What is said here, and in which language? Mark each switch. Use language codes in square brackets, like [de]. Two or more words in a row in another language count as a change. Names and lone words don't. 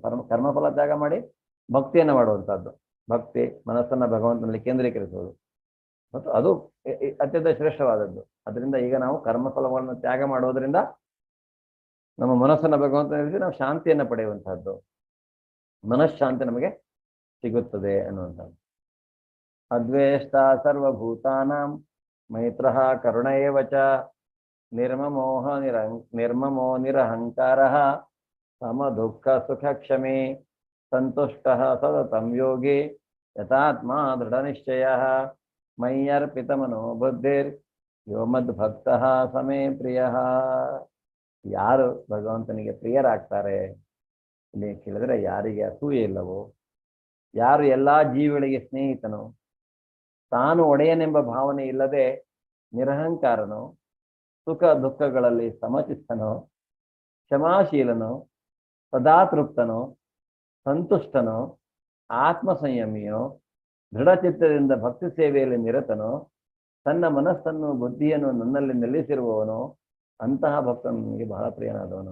[kn] ಕರ್ಮಫಲ ತ್ಯಾಗ ಮಾಡಿ ಭಕ್ತಿಯನ್ನು ಮಾಡುವಂಥದ್ದು, ಭಕ್ತಿ ಮನಸ್ಸನ್ನ ಭಗವಂತನಲ್ಲಿ ಕೇಂದ್ರೀಕರಿಸುವುದು, ಮತ್ತು ಅದು ಅತ್ಯಂತ ಶ್ರೇಷ್ಠವಾದದ್ದು. ಅದರಿಂದ ಈಗ ನಾವು ಕರ್ಮಫಲವನ್ನು ತ್ಯಾಗ ಮಾಡುವುದರಿಂದ ನಮ್ಮ ಮನಸ್ಸನ್ನ ಭಗವಂತನಲ್ಲಿ ನಾವು ಶಾಂತಿಯನ್ನು ಪಡೆಯುವಂತಹದ್ದು, ಮನಃಶಾಂತಿ ನಮಗೆ ಸಿಗುತ್ತದೆ ಅನ್ನುವಂಥದ್ದು. [sa] ಅದ್ವೇಷ್ಟ ಸರ್ವಭೂತಾನಾಂ ಮೈತ್ರಃ ಕರುಣ ಏವ ಚ ನಿರ್ಮಮೋ ನಿರಹಂಕಾರಃ ಸಮ ದುಃಖ ಸುಖ ಕ್ಷಮೆ ಸಂತುಷ್ಟಃ ಸತತಂ ಯೋಗಿ ಯಥಾತ್ಮ ದೃಢ ನಿಶ್ಚಯಃ ಮಯ್ಯರ್ಪಿತಮನೋ ಬುದ್ಧಿರ್ ಯೋ ಮದ್ಭಕ್ತಃ ಸಮೇ ಪ್ರಿಯಃ. [kn] ಯಾರು ಭಗವಂತನಿಗೆ ಪ್ರಿಯರಾಗ್ತಾರೆ ಇಲ್ಲಿ ಕೇಳಿದ್ರೆ, ಯಾರಿಗೆ ಅಸೂಯೆ ಇಲ್ಲವೋ, ಯಾರು ಎಲ್ಲಾ ಜೀವಿಗಳಿಗೆ ಸ್ನೇಹಿತನು, ತಾನು ಒಡೆಯನೆಂಬ ಭಾವನೆ ಇಲ್ಲದೆ ನಿರಹಂಕಾರನು, ಸುಖ ದುಃಖಗಳಲ್ಲಿ ಸಮಚಿತ್ತನು, ಕ್ಷಮಾಶೀಲನು, ಸದಾತೃಪ್ತನು, ಸಂತುಷ್ಟನು, ಆತ್ಮ ಸಂಯಮಿಯೋ, ದೃಢಚಿತ್ತದಿಂದ ಭಕ್ತಿ ಸೇವೆಯಲ್ಲಿ ನಿರತನು, ತನ್ನ ಮನಸ್ಸನ್ನು ಬುದ್ಧಿಯನ್ನು ನನ್ನಲ್ಲಿ ನಿಲ್ಲಿಸಿರುವವನು, ಅಂತಹ ಭಕ್ತನು ನನಗೆ ಬಹಳ ಪ್ರಿಯನಾದವನು.